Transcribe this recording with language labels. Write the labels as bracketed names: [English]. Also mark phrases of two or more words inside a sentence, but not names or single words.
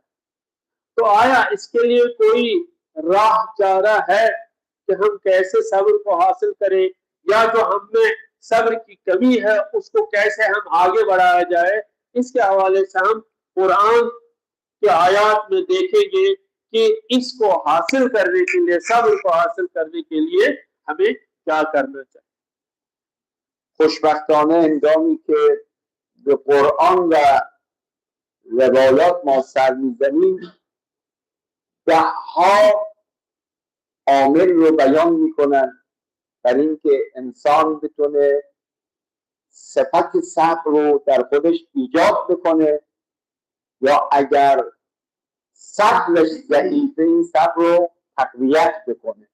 [Hindi] तो आया इसके लिए कोई राह चारा है कि हम कैसे सब्र को हासिल करें, या जो हमें सब्र की कमी है उसको कैसे हम आगे बढ़ाया जाए? इसके हवाले से हम कुरान के आयात में देखेंगे कि इसको हासिल करने के लिए, सब्र को हासिल करने के लिए हमें क्या करना चाहिए। [Persian] خوشبختانه هنگامی که به قرآن و روایات ما سر میزنیم ده ها عامل رو بیان میکنن برای اینکه انسان بتونه صفت صبر رو در خودش ایجاد بکنه، یا اگر صبرش ضعیفه این صبر رو تقویت بکنه.